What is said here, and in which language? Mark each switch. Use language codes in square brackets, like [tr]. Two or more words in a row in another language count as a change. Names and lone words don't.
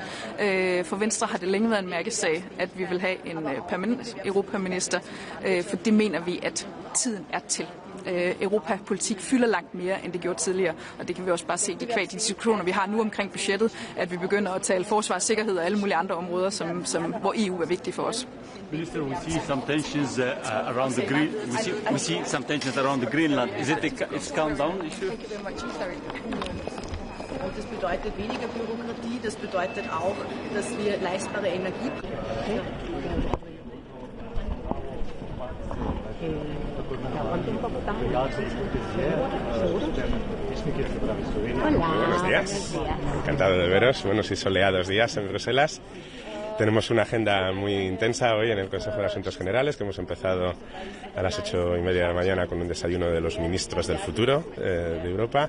[da] For Venstre har det længe været en mærkesag, at vi vil have en permanent europaminister, for det mener vi, at tiden er til. Europapolitik fylder langt mere, end det gjorde tidligere. Og det kan vi også bare se de kvad de diskussioner, vi har nu omkring budgettet, at vi begynder at tale forsvar, sikkerhed og alle mulige andre områder, hvor EU er vigtigt for os. [en] Minister, we see some tensions around the green. We see some tensions around the Greenland. Is it a countdown issue? Thank you very much. Sorry. [de] Das bedeutet weniger Bürokratie, das bedeutet auch, dass wir leistbare Energie. [es] Buenos días. Encantado de veros. Buenos y soleados días en Bruselas. Tenemos una agenda muy intensa hoy en el Consejo de Asuntos Generales, que hemos empezado a las 8:30 de la mañana con un desayuno de los ministros del futuro de Europa.